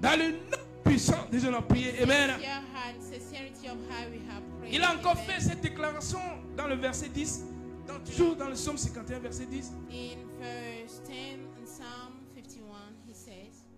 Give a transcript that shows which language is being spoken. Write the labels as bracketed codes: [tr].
[fr] Dans le nom puissant de Jésus, nous prions. Amen. [en] Sincere heart, sincerity of heart, we have prayed. [fr] Il a encore Amen. fait cette déclaration dans le verset 10, toujours dans le psaume 51, verset 10. [en] In verse 10 in Psalm 51, he says,